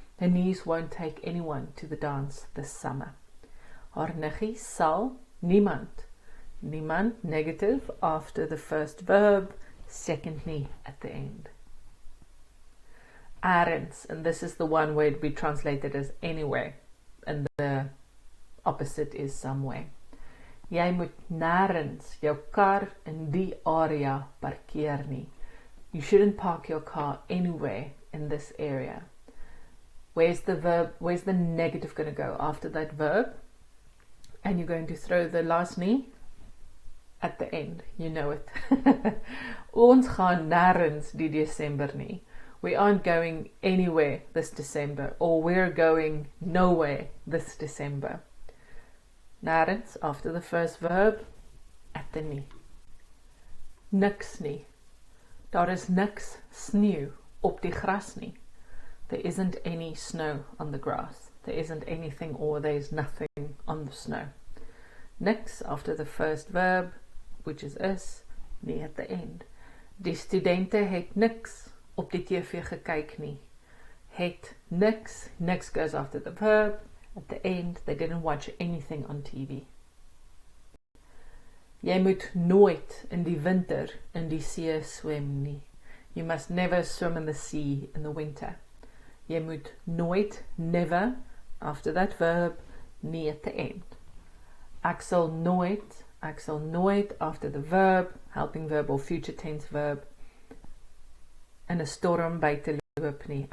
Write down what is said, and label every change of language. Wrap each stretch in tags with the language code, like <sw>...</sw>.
<en>Her niece won't take anyone to the dance this summer.</en> <af>Haar niggie sal niemand.</af> <en>Niemand, negative, after the first verb, second nie at the end. Arends, and this is the one where it be translated as anywhere, and the opposite is somewhere.</en> <af>Jy moet nêrens jou kar in die area parkeer nie.</af> <en>You shouldn't park your car anywhere in this area. Where's the verb, where's the negative going to go after that verb? And you're going to throw the last nie at the end. You know it.</en> <af>Ons gaan nêrens die December nie.</af> <en>We aren't going anywhere this December, or we're going nowhere this December. Nêrens after the first verb, at the nie. Niks nie.</en> <af>Daar is niks sneeu op die gras nie.</af> <en>There isn't any snow on the grass. There isn't anything, or there's nothing on the snow. Niks after the first verb, which is is, nie at the end.</en> <af>Die studente het niks op die TV gekyk nie.</af> <en>Het niks, niks goes after the verb. At the end, they didn't watch anything on TV.</en> <af>Jy moet nooit in die winter in die see swem nie.</af> <en>You must never swim in the sea in the winter.</en> <af>Jy moet nooit,</af> <en>never, after that verb, nie at the end.</en> <af>Ek sal nooit,</af> <en>after the verb, helping verb or future tense verb,</en> <af>in 'n storm buite loop nie.</af>